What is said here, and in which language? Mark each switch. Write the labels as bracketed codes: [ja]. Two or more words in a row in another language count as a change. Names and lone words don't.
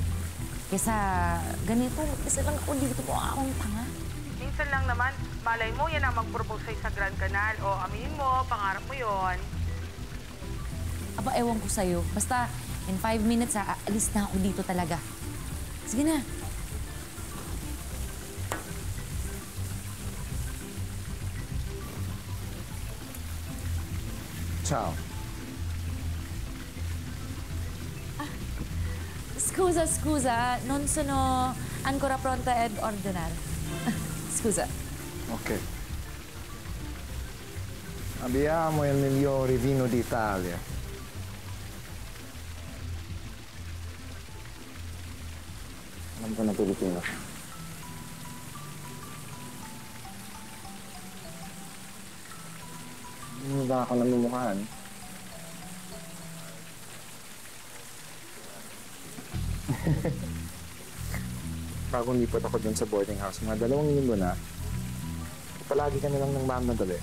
[tl] Kesa ganito, isa lang ako dito po akong tanga. Minsan lang naman, malay mo yan ang mag-propose sa'yo sa Grand Canal. O aminin mo, pangarap mo yon. Aba, ewan ko sa'yo. Basta, [en] in 5 minutes, [tl] aalis na ako dito talaga. Sige na. [it] Ciao. Scusa, non sono ancora pronta ad ordinare. Scusa. Ok. Abbiamo il migliore vino d'Italia. [tl] Alam ko na Pilipino. Hindi ba ako namumukhaan? Bagong lipat ako dun sa boarding house, mga 2 linggo na, palagi ka na lang ng mamadali.